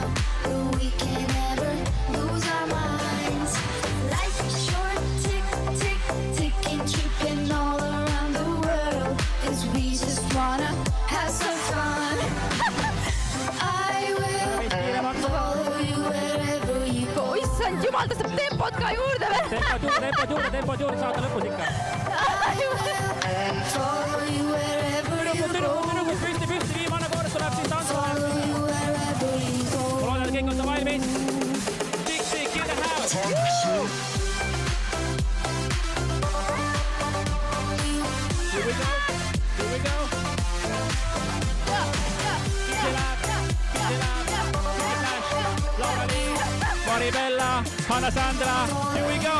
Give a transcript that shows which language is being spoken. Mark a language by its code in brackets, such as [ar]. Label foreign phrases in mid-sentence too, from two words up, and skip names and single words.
[en] We can't ever lose our minds. Life is short, tick, tick, ticking, tripping all around the world. 'Cause we just wanna have some fun. I will follow you wherever you go. [et] Issand jumal, tõstab tempot ka juurde veel. Tempod juurde, saate lõpus ikka. [en] I will follow you wherever you go. [et] Püsti, viimane kord tuleb siin tantsu. [en] Follow you wherever you go. [et] Ma loodan, et kõik on valmis. [en] Tick, tick, in the house. Here we go. Laura Lee, Maribella, Hanna Sandra, here we go.